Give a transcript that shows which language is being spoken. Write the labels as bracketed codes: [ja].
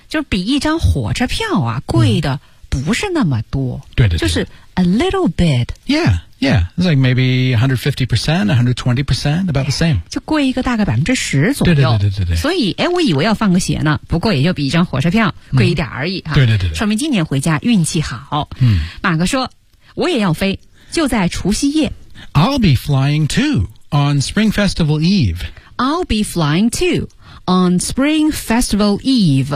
[zh] 就比一张火车票啊贵的不是那么多对对对就是 [en] a little bit yeah yeah it's like maybe 150% 120% about the same [zh] 就贵一个大概10%左右对对对对对所以哎，我以为要放个血呢不过也就比一张火车票贵一点而已、对对 对说明今年回家运气好马克说我也要飞就在除夕夜 [en] I'll be flying too on Spring Festival Eve I'll be flying too on Spring Festival Eve.、